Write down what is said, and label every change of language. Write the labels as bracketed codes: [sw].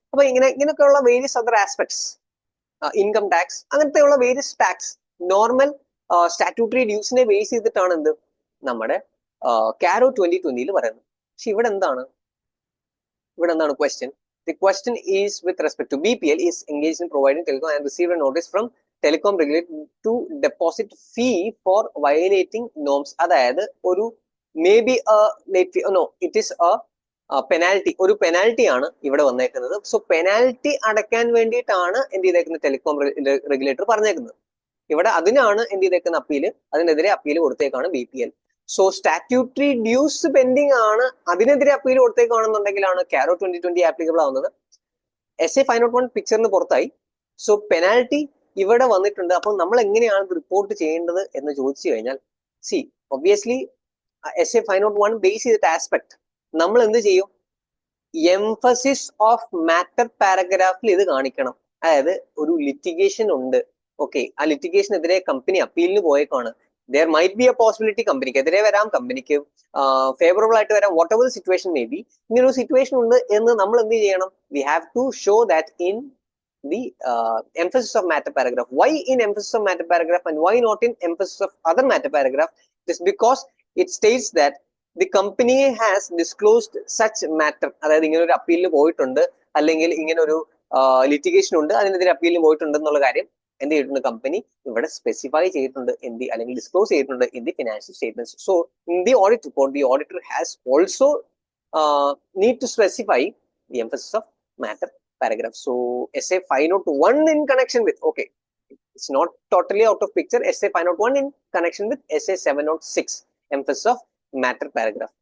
[ml] അപ്പൊ ഇങ്ങനെയൊക്കെയുള്ള various other aspects, income tax, അങ്ങനത്തെയുള്ള various tax normal statutory ഡ്യൂസിനെ base ചെയ്തിട്ടാണ് എന്ത് നമ്മുടെ കാരോ 2020 പറയുന്നത്. പക്ഷെ ഇവിടെ എന്താണ് question? [en] The question is with respect to BPL is engaged in providing telecom and received a notice from telecom regulator to deposit fee for violating norms. [ml] അതായത് ഒരു may be late fee, no, [en] it is penalty, [ml] ഒരു penalty ആണ് ഇവിടെ വന്നേക്കുന്നത്. So penalty അടയ്ക്കാൻ വേണ്ടിയിട്ടാണ് എന്ത് ചെയ്തേക്കുന്നത് ടെലികോം റെഗുലേറ്റർ പറഞ്ഞേക്കുന്നത്. ഇവിടെ അതിനാണ് എന്ത് ചെയ്തേക്കുന്ന അപ്പീല്, അതിനെതിരെ appeal കൊടുത്തേക്കാണ് BPL. So statutory dues pending ആണ്, അതിനെതിരെ അപ്പീൽ കൊടുത്തേക്കാണെന്നുണ്ടെങ്കിലാണ് കാരോ 2020 ആപ്ലിക്കബിൾ ആവുന്നത്. SA 501 പിക്ചറിന് പുറത്തായി. സോ പെനാൽറ്റി ഇവിടെ വന്നിട്ടുണ്ട്. അപ്പൊ നമ്മൾ എങ്ങനെയാണ് ഇത് റിപ്പോർട്ട് ചെയ്യേണ്ടത് എന്ന് ചോദിച്ചു കഴിഞ്ഞാൽ, സി ഒബ്വിയസ്ലി SA 501 ബേസ് ചെയ്തിട്ട് ആസ്പെക്ട് നമ്മൾ എന്ത് ചെയ്യും? എംഫസിസ് ഓഫ് മാറ്റർ പാരഗ്രാഫിൽ ഇത് കാണിക്കണം. അതായത് ഒരു ലിറ്റിഗേഷൻ ഉണ്ട്, ഓക്കെ, ആ ലിറ്റിഗേഷനെതിരെ company അപ്പീലിന് പോയേക്കാണ്. [en] there might be a possibility [ml] കമ്പനിക്കെതിരെ വരാം, കമ്പനിക്ക് ഫേവറബിൾ ആയിട്ട് വരാം, [en] Whatever situation may be. [ml] ഇങ്ങനെ ഒരു സിറ്റുവേഷൻ ഉണ്ട് എന്ന് നമ്മൾ എന്ത് ചെയ്യണം? [en] We have to show that in the emphasis of matter paragraph. Why in emphasis of matter paragraph and why not in emphasis of other matter paragraph? It is because it states that the company has disclosed such matter. [ml] അതായത് ഇങ്ങനെ ഒരു അപ്പീലിന് പോയിട്ടുണ്ട്, അല്ലെങ്കിൽ ഇങ്ങനെ ഒരു litigation ഉണ്ട്, അതിനെതിരെ അപ്പീലിന് പോയിട്ടുണ്ട് എന്നുള്ള കാര്യം എന്ത് ചെയ്തിട്ടുണ്ട്? കമ്പനി ഇവിടെ സ്പെസിഫൈ ചെയ്തിട്ടുണ്ട്, അല്ലെങ്കിൽ ഡിസ്ക്ലോസ് ചെയ്തിട്ടുണ്ട് [en] in the financial statements. So in the audit report, the auditor has also need to specify the emphasis of matter paragraph. So SA 501 in connection with, okay, it's not totally out of picture. SA 501 in connection with SA 706, emphasis of matter paragraph.